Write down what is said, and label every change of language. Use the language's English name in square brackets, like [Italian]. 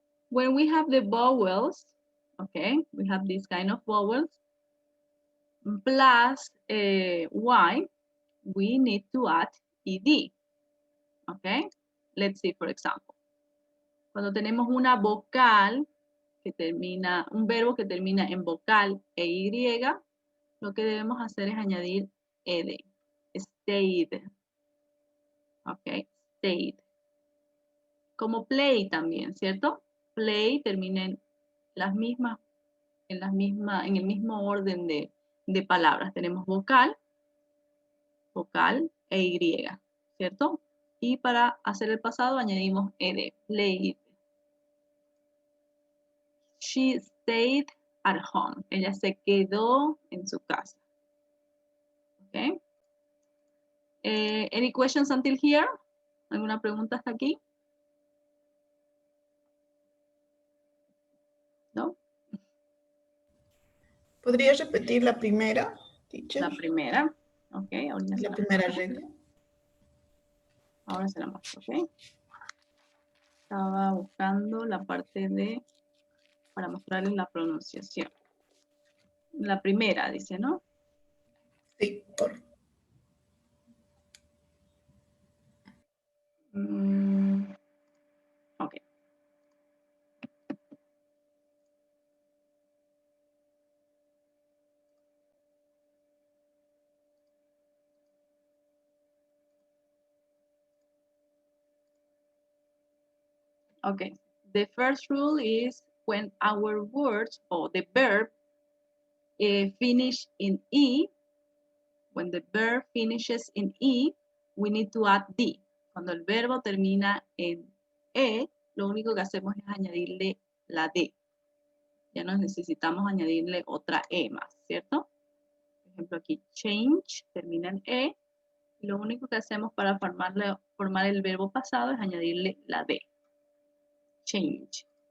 [English] When we have the vowels, okay, we have this kind of vowels, plus Y, we need to add ed. Okay? Let's see, for example. [Spanish] Cuando tenemos una vocal que termina, un verbo que termina en vocal e Y, lo que debemos hacer es añadir ed. stayed. Ok, stayed. Como play también, ¿cierto? Play termina en las mismas, en el mismo orden de palabras. Tenemos vocal e Y, ¿cierto? Y para hacer el pasado añadimos ed, played. [English] She stayed at home. [Spanish] Ella se quedó en su casa. Okay. [English] Any questions until here? [Spanish] ¿Alguna pregunta hasta aquí? ¿No? ¿Podría repetir la primera, teacher? La primera. Ok, ahorita La primera regla. ahora se la muestro, ok. Estaba buscando la parte de, para mostrarles la pronunciación. La primera, dice, ¿no? Sí, por Ok. Okay. [English] The first rule is when our words or the verb finish in E, when the verb finishes in E, we need to add D. [Spanish] Cuando el verbo termina en E, lo único que hacemos es añadirle la D. Ya no necesitamos añadirle otra E más, ¿cierto? Por ejemplo, aquí change termina en E. Y lo único que hacemos para formar el verbo pasado es añadirle la D. Change.